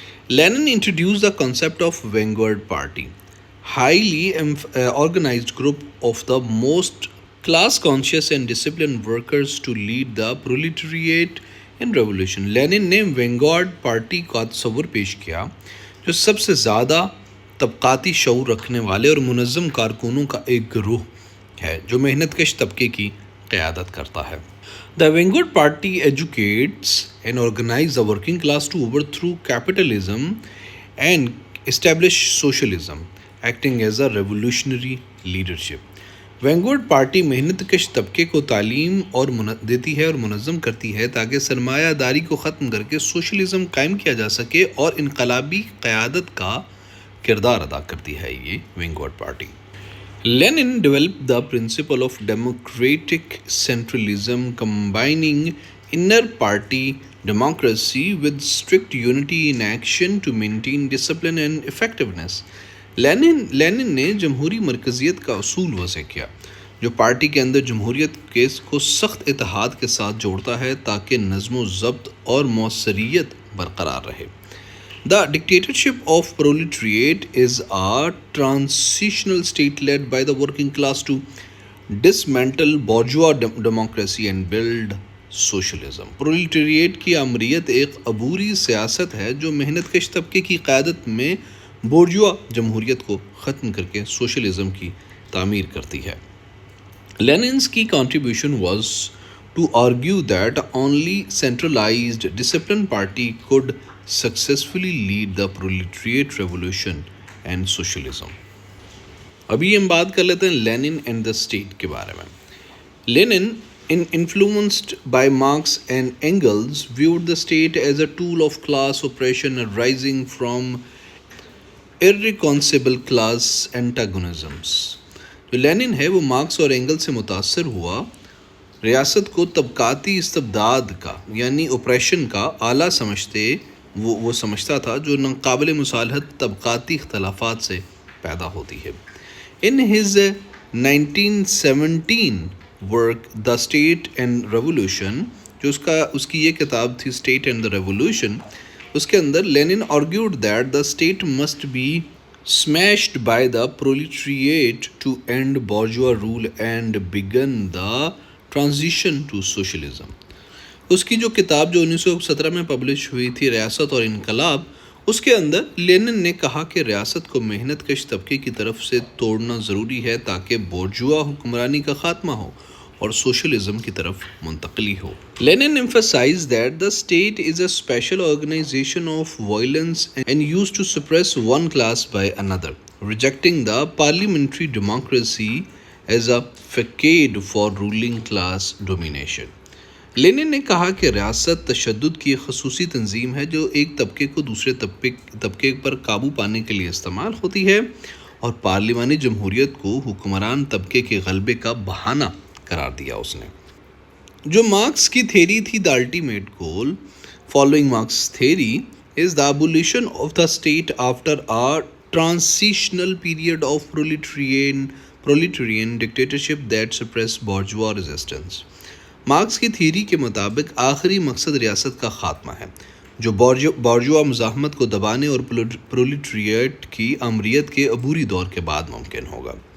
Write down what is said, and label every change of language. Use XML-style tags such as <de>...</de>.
<en>Lenin introduced the concept of vanguard party, highly organized group of the most class conscious and disciplined workers to lead the proletariat in revolution۔</en> <ur>Linen نے Vanguard party کا تصور پیش کیا جو سب سے زیادہ طبقاتی شعور رکھنے والے اور منظم کارکنوں کا ایک گروہ ہے جو محنت کش طبقے کی قیادت کرتا ہے.</ur> <en>The Vanguard Party educates and organizes the working class to overthrow capitalism and establish socialism, acting as a revolutionary leadership.</en> <ur>وینگورڈ party محنت کش طبقے کو تعلیم اور دیتی ہے اور منظم کرتی ہے تاکہ سرمایہ داری کو ختم کر کے سوشلزم قائم کیا جا سکے، اور انقلابی قیادت کا کردار ادا کرتی ہے یہ وینگورڈ party.</ur> <en>Lenin developed the principle of democratic centralism, combining inner party democracy with strict unity in action to maintain discipline and effectiveness.</en> <ur>Linen نے جمہوری مرکزیت کا اصول وضع کیا جو پارٹی کے اندر جمہوریت کو سخت اتحاد کے ساتھ جوڑتا ہے تاکہ نظم و ضبط اور موثریت برقرار رہے.</ur> <en>The dictatorship of proletariat is a transitional state led by the working class to dismantle bourgeois democracy and build socialism.</en> <ur>Proletariat کی امریت ایک عبوری سیاست ہے جو محنت کش طبقے کی قیادت میں بورجوا جمہوریت کو ختم کر کے سوشلزم کی تعمیر کرتی ہے.</ur> <en>Lenin's key contribution was to argue that only centralized, disciplined party could successfully lead the proletariat revolution and socialism.</en> <ur>ابھی ہم بات کر لیتے ہیں لینن اینڈ دا اسٹیٹ کے بارے میں.</ur> <en>Lenin influenced by Marx and Engels viewed the state as a tool of class oppression arising from irreconcilable class antagonisms.</en> <ur>جو لینن ہے وہ مارکس اور اینگل سے متاثر ہوا، ریاست کو طبقاتی استبداد کا یعنی اوپریشن کا آلہ وہ سمجھتا تھا جو ناقابل مصالحت طبقاتی اختلافات سے پیدا ہوتی ہے.</ur> <en>In his 1917 work The State and Revolution،</en> <ur>جو اس کی یہ کتاب تھی</ur> <en>State and the Revolution،</en> <ur>اس کے اندر</ur> <en>Lenin argued that the state must be smashed by the proletariat to end bourgeois rule and begin the transition to socialism.</en> <ur>اس کی جو کتاب جو 1917 میں پبلش ہوئی تھی ریاست اور انقلاب، اس کے اندر لینن نے کہا کہ ریاست کو محنت کش طبقے کی طرف سے توڑنا ضروری ہے تاکہ بورجوا حکمرانی کا خاتمہ ہو اور سوشلزم کی طرف منتقلی ہو.</ur> <en>Lenin emphasized that the state is a special organization of violence and used to suppress one class by another, rejecting the parliamentary democracy as a facade for ruling class domination.</en> <ur>Linen نے کہا کہ ریاست تشدد کی خصوصی تنظیم ہے جو ایک طبقے کو دوسرے طبقے پر قابو پانے کے لیے استعمال ہوتی ہے، اور پارلیمانی جمہوریت کو حکمران طبقے کے غلبے کا بہانہ قرار دیا اس نے. جو مارکس کی تھیری تھی</ur> <en>the ultimate goal following Marx theory is the abolition of the state after a transitional period of proletarian dictatorship that suppressed bourgeois resistance.</en> <ur>Marks کی تھیری کے مطابق آخری مقصد ریاست کا خاتمہ ہے جو بورجوا مزاحمت کو دبانے اور پرولیٹریٹ کی امریت کے عبوری دور کے بعد ممکن ہوگا.</ur>